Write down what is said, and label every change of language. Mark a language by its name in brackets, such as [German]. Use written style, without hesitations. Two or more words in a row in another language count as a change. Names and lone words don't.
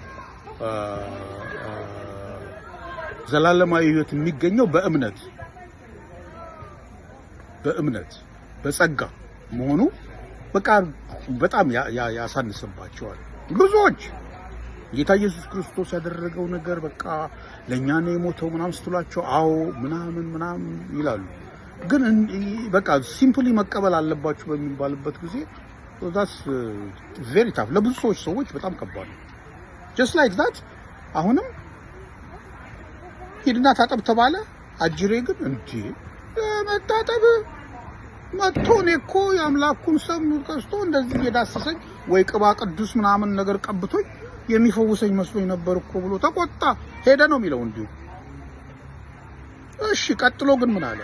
[Amharic] ዘላለማዊ ህይወት የሚገኘው በእምነት በጸጋ መሆኑ በቃ በጣም ያሳንስባቸዋል ብዙዎች። ጌታ ኢየሱስ ክርስቶስ ያደረገው ነገር በቃ ለኛ ነው የሞተው ምናምን ስትሏቸው አዎ ምናምን ይላሉ። ግን በቃ ሲምፕሊ መቀበል አለባችሁ በሚባልበት ጊዜ [English] that's very tough [Amharic] ለብዙ ሰዎች በጣም ከባድ ነው። [English] just like that [Amharic] አሁንም ሂድና ታጠብ ተባለ። አጅሬ ግን እንዴ መታጠብ መጥቶ ነው እኮ የአምላኩን ሰም ቀስቶ እንደዚህ የዳሰሰኝ ወይ ቅባ ቅዱስ ምናምን ነገር ቀብቶኝ የሚፈውሰኝ መስሎኝ ነበር እኮ ብሎ ተቆጣ ሄደ ነው የሚለው እንዲሁ። እሺ ቀጥሎ ግን ምን አለ?